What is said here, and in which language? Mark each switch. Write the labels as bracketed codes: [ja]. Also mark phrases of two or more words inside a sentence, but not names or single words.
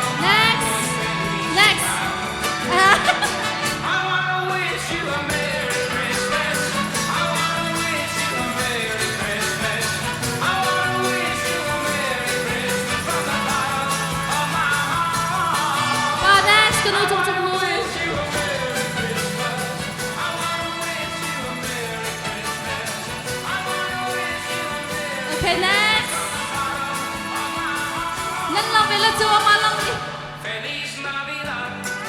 [en] next I wanna wish you a Merry Christmas. I wanna wish you a Merry Christmas. I wanna wish you a Merry Christmas from the bottom of my heart. [cnh] pa next kuno chung chung mu [en] Wish you a Merry Christmas. I wanna wish you a Merry Christmas. I wanna wish you a Merry [cnh] okay next nan lambe la chu ma lang [es] Feliz Navidad.